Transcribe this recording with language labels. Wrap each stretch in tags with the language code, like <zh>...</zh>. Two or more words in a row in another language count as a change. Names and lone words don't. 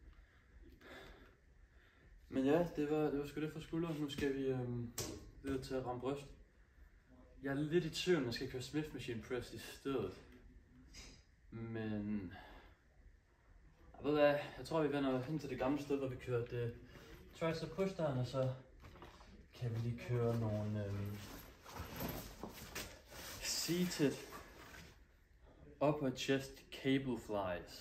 <da>Men ja, det var sgu det for skulderen. Nu skal vi videre til at ramme bryst. Jeg er lidt i tvivl, om jeg skal køre</da> <en>Smith Machine Press</en> <da>i stedet. Men jeg ved hvad, jeg tror vi vender hen til det gamle sted, hvor vi kørte</da> <en>tricep push down,</en> <da>og så kan vi lige køre nogle</da> <en>seated upper chest cable flies.</en>